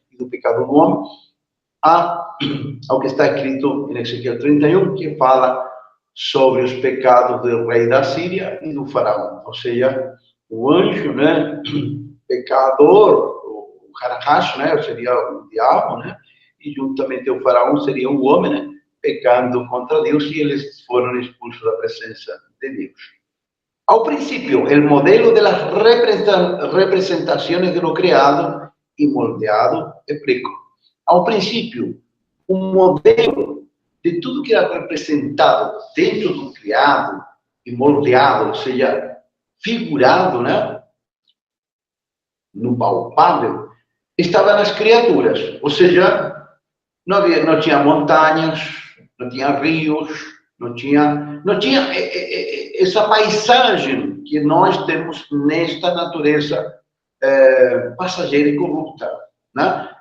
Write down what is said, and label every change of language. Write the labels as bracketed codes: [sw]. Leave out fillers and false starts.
[pt] E do pecado do homem, ao que está escrito em Ezequiel 31, que fala sobre os pecados do rei da Síria e do faraó. Ou seja, o anjo, né? Pecador, o Harahash, né? Seria o diabo, né? E juntamente o faraó seria o homem, né? Pecando contra Deus, e eles foram expulsos da presença de Deus. Ao princípio, o modelo [es] de las representaciones de lo creado y moldeado, explico. [pt] Ao princípio, modelo de tudo que era representado dentro do criado e moldeado, ou seja, figurado, né? No palpável, estava nas criaturas, ou seja, não tinha montanhas, não tinha rios, não tinha essa paisagem que nós temos nesta natureza passageira e corrupta, né?